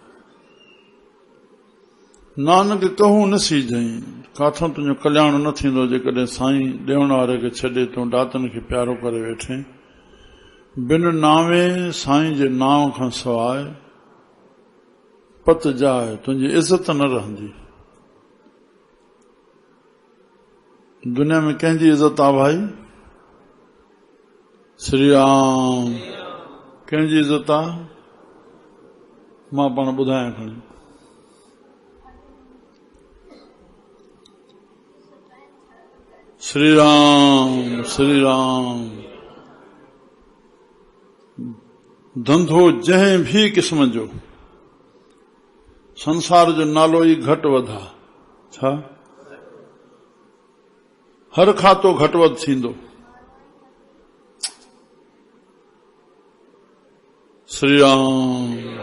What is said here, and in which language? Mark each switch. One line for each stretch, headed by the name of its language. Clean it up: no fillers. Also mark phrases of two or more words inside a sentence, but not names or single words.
Punjabi: नानक कहूं न सीझई,
Sindhi: काथों तुंहिंजो कल्याण न थींदो जेकॾहिं साईं ॾियण वारे खे छॾे तूं दातनि खे प्यारो करे वेठे।
Punjabi: बिन नावे
Sindhi: साईं जे नाम खां सवाइ पत जाए, तुंहिंजी इज़त न रहंदी। दुनिया में कंहिंजी इज़त आहे भाई? श्री राम कंहिंजी इज़त आहे? मां पाण ॿुधायां खणी। श्री राम श्री राम। धंधो जंहिं भी क़िस्म जो, संसार जो नालो ई घटि वधा, छा हर खातो घटि वधि थींदो। श्री राम।